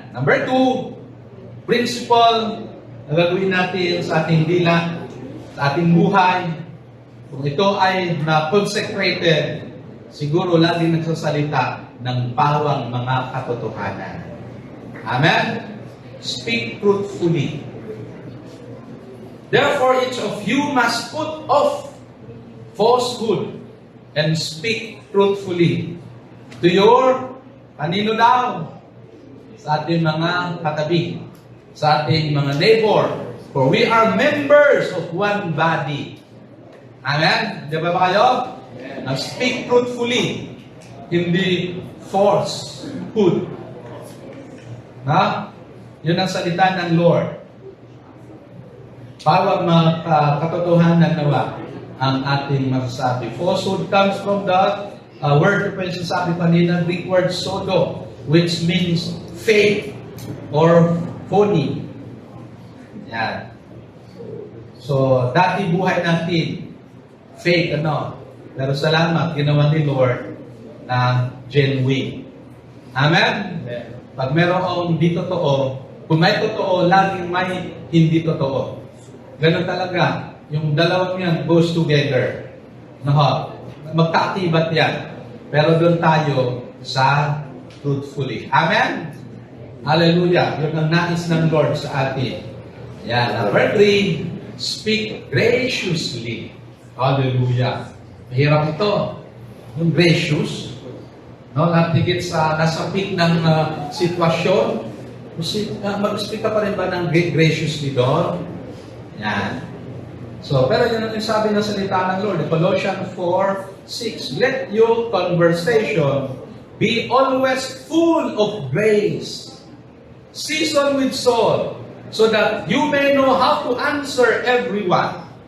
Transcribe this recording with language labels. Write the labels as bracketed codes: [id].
[tl] Number 2, principle na gagawin natin sa ating dila, sa ating buhay. Kung ito ay na-consecrated, siguro laging nagsasalita ng pawang mga katotohanan. [en] Amen? Speak truthfully. Therefore, each of you must put off falsehood and speak truthfully to your, [tl] kanino daw? Sa ating mga katabi, sa ating mga neighbor. [en] For we are members of one body. Amen? [tl] Di ba kayo? [en] Now, speak truthfully, hindi falsehood. [tl] Yun ang salita ng Lord. Pawag mga katotohanan nawa ang ating masasabi. [en] Falsehood comes from the word [tl] na sabi kanina, [en] Greek word sodo, which means fake or phony. [tl] Yan. So, dati buhay natin, fake pero salamat, ginawa ni Lord na genuine. Amen? Pag merong di totoo, kung may totoo, laging may hindi totoo. Ganun talaga. Yung dalawang yan [en] goes together. [tl] Magkaakibat yan. Pero doon tayo sa truthfully. Amen? Hallelujah. Yun ang nais ng Lord sa atin. Yan. [en] Number 3, speak graciously. [tl] Hallelujah. Mahirap ito. Yung gracious. No, natigit sa nasa peak ng sitwasyon. Mag-speak ka pa rin ba ng graciously doon? Yan. So, pero yun ang sabi ng salita ng Lord. [en] Colossians 4:6. Let your conversation be always full of grace, seasoned with salt, so that you may know how to answer everyone.